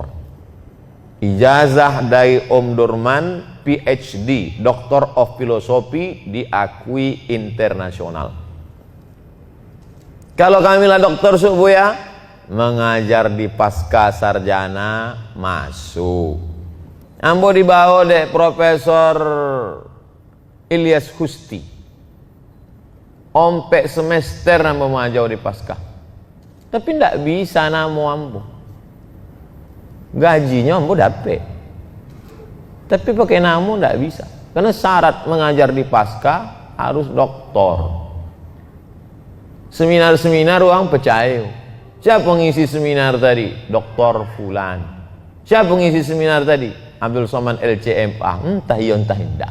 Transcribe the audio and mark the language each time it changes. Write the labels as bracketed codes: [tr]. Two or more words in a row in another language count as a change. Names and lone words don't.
[id] Ijazah dari Om Durman, [en] PhD, Doctor of Philosophy, [id] diakui internasional. Kalau kamilah dokter Subuya mengajar di pasca sarjana masuk. [min] Ambo dibawa dek Profesor Ilyas Husti. Ompek semester ambo majau di pasca. Tapi ndak bisa namo ambo. Gajinya ambo dapet. Tapi pakai namo ndak bisa. [id] Karena syarat mengajar di pasca harus doktor. Seminar-seminar orang percaya. Siapa ngisi seminar tadi? Doktor Fulan. Siapa ngisi seminar tadi? Abdul Somad LCMA. Entah iya entah tidak.